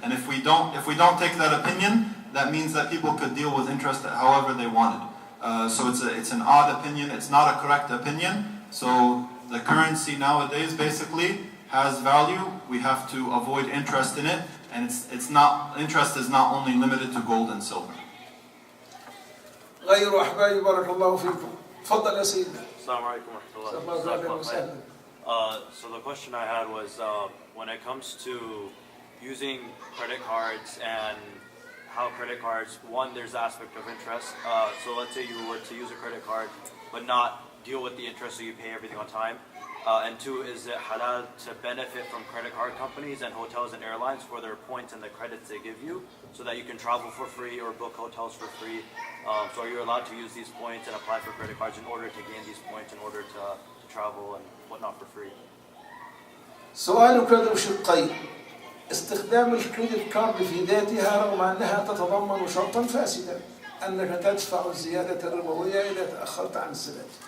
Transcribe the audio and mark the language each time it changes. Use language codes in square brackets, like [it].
[en] And if we don't take that opinion, that means that people could deal with interest however they wanted. So it's an odd opinion, it's not a correct opinion. So the currency nowadays basically has value. We have to avoid interest in it, and interest is not only limited to gold and silver. [ar] غير أحبابي بارك الله فيكم. تفضل يا سيدنا. Assalamu alaikum wa rahmatullah. [en] So the question I had was when it comes to using credit cards and how credit cards, one, there's the aspect of interest. So let's say you were to use a credit card but not deal with the interest, so you pay everything on time. And two, is it halal to benefit from credit card companies and hotels and airlines for their points and the credits they give you so that you can travel for free or book hotels for free? So are you allowed to use these points and apply for credit cards in order to gain these points in order to travel and whatnot for free? [ar] سؤالك ذو شقين. استخدام الكريدت كارد في ذاتها رغم أنها تتضمن شرطا فاسدا أنك تدفع الزيادة الربوية إذا تأخرت عن السداد.